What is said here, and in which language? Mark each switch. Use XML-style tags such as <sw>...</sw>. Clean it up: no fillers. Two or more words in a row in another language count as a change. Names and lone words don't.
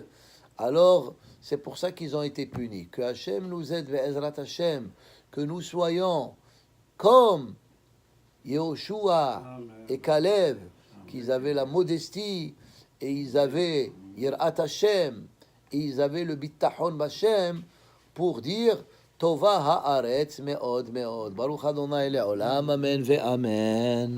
<fr>Alors, c'est pour ça qu'ils ont été punis. Que Hachem nous aide,</fr> <he>ועזרת השם,</he> <fr>que nous soyons comme Yehoshua et Kalev, qu'ils avaient la modestie, et ils avaient</fr> <he>יראת השם,</he> <fr>et ils avaient le</fr> <he>ביטחון בהשם,</he> <fr>pour dire</fr> <he>טובה הארץ מאוד מאוד. ברוך ה' לעולם, אמן ואמן.</he>